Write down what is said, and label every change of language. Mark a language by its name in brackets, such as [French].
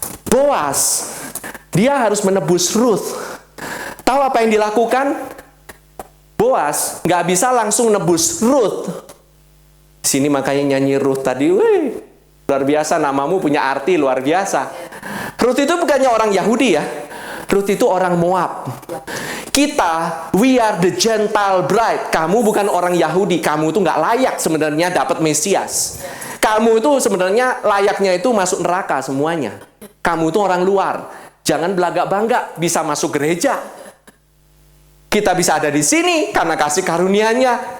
[Indonesian] Boas, dia harus menebus Ruth. Tahu apa yang dilakukan? Boas nggak bisa langsung nebus Ruth. Sini makanya nyanyi Ruth tadi, wih, luar biasa, namamu punya arti luar biasa. Ruth itu bukannya orang Yahudi ya. Ruth itu orang Moab. Kita, [English] we are the Gentile bride. [Indonesian] Kamu bukan orang Yahudi. Kamu itu nggak layak sebenarnya dapat Mesias. Kamu itu sebenarnya layaknya itu masuk neraka semuanya. Kamu itu orang luar. Jangan belagak-bangga bisa masuk gereja. Kita bisa ada di sini karena kasih karunia-Nya.